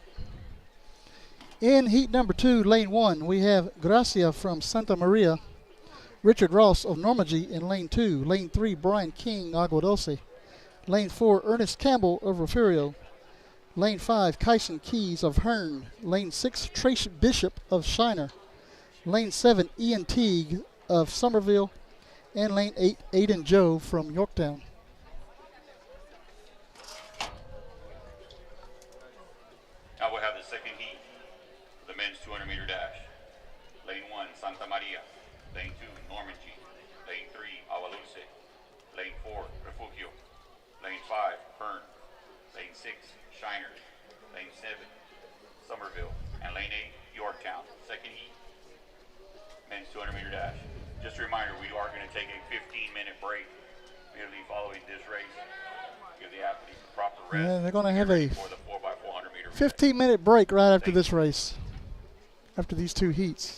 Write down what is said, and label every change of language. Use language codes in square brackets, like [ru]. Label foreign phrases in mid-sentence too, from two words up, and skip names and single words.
[en] In heat number 2, lane 1, we have Gracia from Santa Maria, Richard Ross of Normandy in lane 2, lane 3, Brian King, Agua Dulce, lane 4, Ernest Campbell of Refugio, lane 5, Kyson Keys of Hearn, lane 6, Trace Bishop of Shiner, lane 7, Ian Teague of Somerville, and lane 8, Aiden Joe from Yorktown. Now we'll have the second heat, the men's 200-meter dash. Lane 1, Santa Maria. Lane 2, Normandy. Lane 3, Avaluce. Lane 4, Refugio. Lane 5, Hearn. Lane 6, Shiner. Lane 7, Somerville. And lane 8, Yorktown. Second heat, men's 200-meter dash. Just a reminder, we are going to take a 15-minute break immediately following this race. Give the athletes the proper rest. Yeah, they're going to have a for the 4x400 meter 15-minute break right after this race, after these 2 heats.